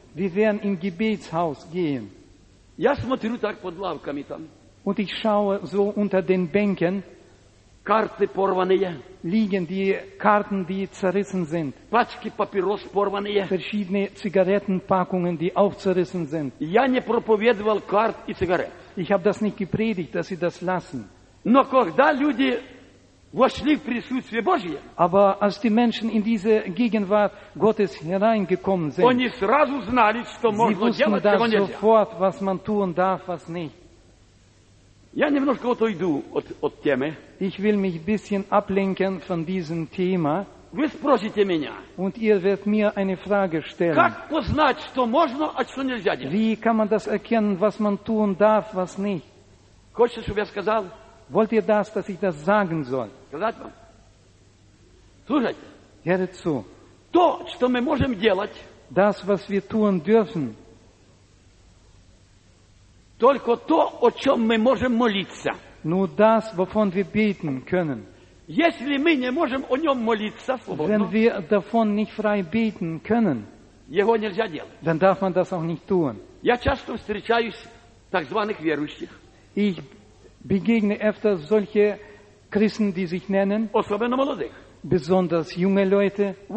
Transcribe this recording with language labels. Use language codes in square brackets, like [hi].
[de] Wir werden in Gebetshaus gehen. [ru] Я смотрю так под лавками там. [de] Und ich schaue so unter den Bänken. [ru] Карты порванные. [de] Liegen die Karten, die zerrissen sind. [ru] Пачки папирос порванные. [de] Verschiedene Zigarettenpackungen, die auch zerrissen sind. [ru] Я не проповедовал карт и сигарет. [de] Ich habe das nicht gepredigt, dass sie das lassen. [ru] Но когда люди вошли в присутствие Божие. [de] Aber als die Menschen in diese Gegenwart Gottes hereingekommen sind, [ru] они сразу знали, что можно делать, чего нельзя. [de] Sie wussten sofort, was man tun darf, was nicht. [ru] Я немножко отойду от темы. [de] Ich will mich ein bisschen ablenken von diesem Thema. [ru] Вы спросите меня. [de] Und ihr werdet mir eine Frage stellen. [ru] Как познать, что можно, а что нельзя делать? [de] Wie kann man das erkennen, was man tun darf, was nicht? [ru] Хочешь, чтобы я сказал? [de] Wollt ihr das, dass ich das sagen soll? [ru] Слушайте. [de] Hört zu. [ru] То, что мы можем делать, [de] das, was wir tun dürfen, [ru] только то, о чем мы можем молиться. [de] Nur das, wovon wir beten können. [ru] Если мы не можем о нем молиться, свободно, [de] wenn wir davon nicht frei beten können, [ru] его нельзя делать. [de] Dann darf man das auch nicht tun. [ru] Я часто встречаюсь так званых верующих. [de] Ich begegne öfter solche Christen, die sich nennen, besonders junge Leute.